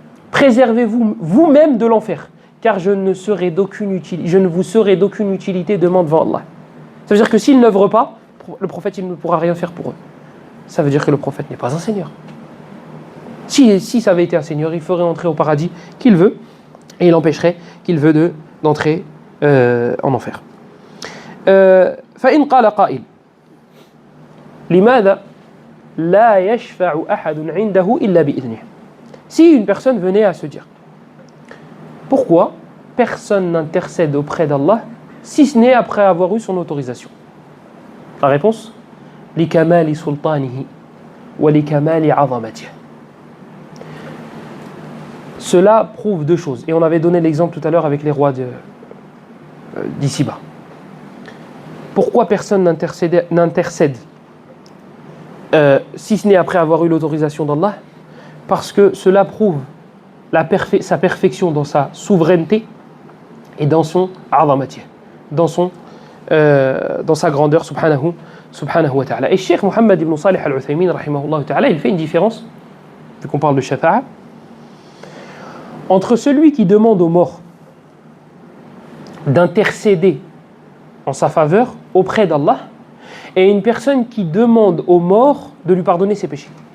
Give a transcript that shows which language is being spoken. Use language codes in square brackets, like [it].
[fr] Préservez-vous vous-même de l'enfer, car je ne vous serai d'aucune utilité demain devant Allah. Ça veut dire que s'ils n'œuvrent pas, le prophète il ne pourra rien faire pour eux. Ça veut dire que le prophète n'est pas un seigneur. Si ça avait été un seigneur, il ferait entrer au paradis qu'il veut et il empêcherait qu'il veut d'entrer en enfer. [ar] فإن قال قائل لماذا لا يشفع أحد عنده إلا بإذنه. [fr] Si une personne venait à se dire pourquoi personne n'intercède auprès d'Allah si ce n'est après avoir eu son autorisation. La réponse [ar] لكمال سلطانه ولكمال عظمته. [fr] Cela prouve deux choses. Et on avait donné l'exemple tout à l'heure avec les rois d'ici-bas. Pourquoi personne n'intercède si ce n'est après avoir eu l'autorisation d'Allah? Parce que cela prouve sa perfection dans sa souveraineté et dans son azamati, dans sa grandeur subhanahu wa ta'ala. Et Cheikh Mohammed ibn Salih al-Uthaymin rahimahullah ta'ala, il fait une différence, vu qu'on parle de shafa'a, entre celui qui demande aux morts d'intercéder en sa faveur auprès d'Allah et une personne qui demande aux morts de lui pardonner ses péchés.